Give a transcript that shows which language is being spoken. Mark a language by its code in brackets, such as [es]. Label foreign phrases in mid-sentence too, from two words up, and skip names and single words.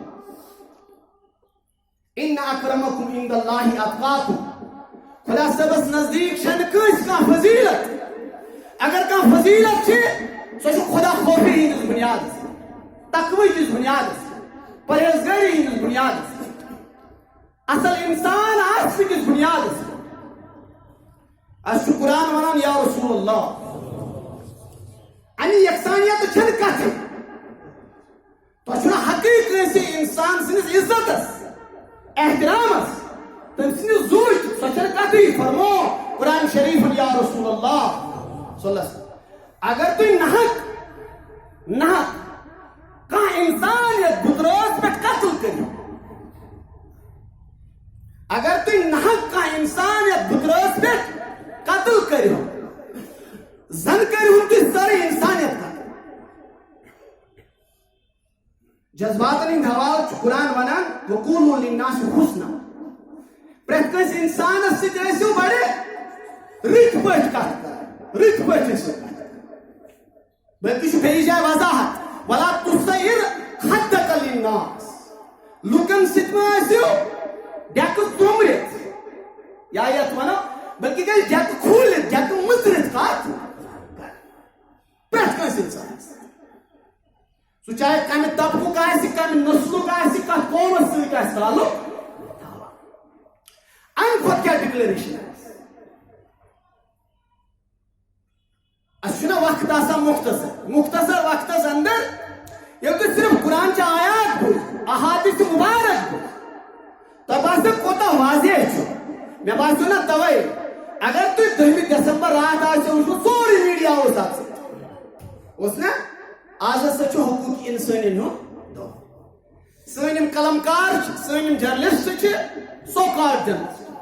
[ar] ان اکرمکم عند اللہ اتقاکم [ks] خدا صٲبس نزدیٖک چھنہٕ کٲنٛسہِ کانٛہہ فضیلت اگر کانٛہہ فضیلت چھِ سۄ چھِ خدا خوفی ہٕنٛدِس بُنیادس تقوی کِس بُنیادس پرہیزگٲری ہٕنٛدِس بُنیادس اصل انسان آسنہٕ کِس بُنیادس اسہِ چھُ قرآن ونان [ar] یا رسول اللہ [ks] امہِ یکسانیت چھنہٕ کتھٕے تۄہہِ چھُنہٕ حقٕے کٲنٛسہِ انسان سٕنٛدِس عزتس احترامس تٔمۍ سٕنٛدِ زُوٕچ سۄ چھنہٕ کتھٕے فرمو قرآن شریٖفن [ar] یا رسول اللہ صلی اللہ علیہ وسلم [ks] اگر تُہۍ نحق کانٛہہ انسان یتھ بُترٲژ پٮ۪ٹھ قتل کٔرِو اگر تُہۍ نحق کانٛہہ انسان یتھ بُترٲژ پٮ۪ٹھ قتل کٔرِو زن کٔرِہُن تُہۍ سٲرٕے انسانیت قتل جذباتن ہٕنٛدۍ حوالہٕ چھُ قرآن ونان [ar] وقولوا للناس حسنا [ks] پرٛٮ۪تھ کٲنٛسہِ انسانس سۭتۍ ٲسِو بڑٕ رٕتۍ پٲٹھۍ کتھ کران رٕتۍ پٲٹھۍ ٲسِو کتھ کران بلکہِ چھُ بیٚیہِ جایہِ وضاحت [ar] ولا تصعر خدك للناس [ks] لُکن سۭتۍ مہ ٲسِو ڈیکہٕ ژوٚمرِتھ یا یتھ ونو بلکہِ گژھِ ڈیکہٕ کھوٗلِتھ ڈیکہٕ مٕژرِتھ کتھ پرٛٮ۪تھ کٲنٛسہِ انسانس سو چاہے کم طبقک آسہِ کم نسلک آسہِ کتھ قومس سۭتۍ آسہِ تعلق تھاوان امہِ کھۄتہٕ کیٛاہ ڈکلیریشن اس چھُنہ وقت آسان مختصر وقتس اندر ییٚلہِ تُہۍ صرف قرآن چہِ آیات بوٗزِو احادیث مبارک بوٗزِو تۄہہِ باسیو کوتاہ واضح چھُ مےٚ باسیو نہ توے اگر تُہۍ 10 دسمبر رات آسیو وٕچھمُت سورُے میٖڈیا اوس اتھ سۭتۍ اوس نہ آز ہسا چھُ حقوٗق اِنسٲنین ہُنٛد دۄہ سٲنۍ یِم قلمکار چھِ سٲنۍ یِم جرنلسٹ چھِ [en] so called journalist